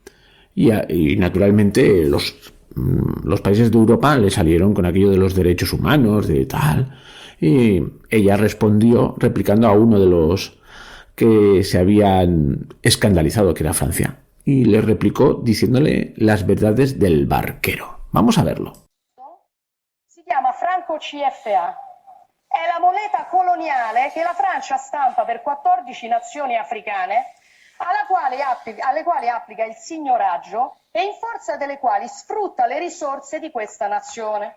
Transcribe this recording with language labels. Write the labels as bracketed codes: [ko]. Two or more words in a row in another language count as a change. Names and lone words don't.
[es] Y naturalmente los países de Europa le salieron con aquello de los derechos humanos, de tal, y ella respondió replicando a uno de los que se habían escandalizado, que era Francia, y le replicó diciéndole las verdades del barquero. Vamos a verlo. [it] Si chiama franco CFA. È la moneta coloniale che la Francia stampa per 14 nazioni africane, alle quali applica il signoraggio e in forza delle quali sfrutta le risorse di questa nazione.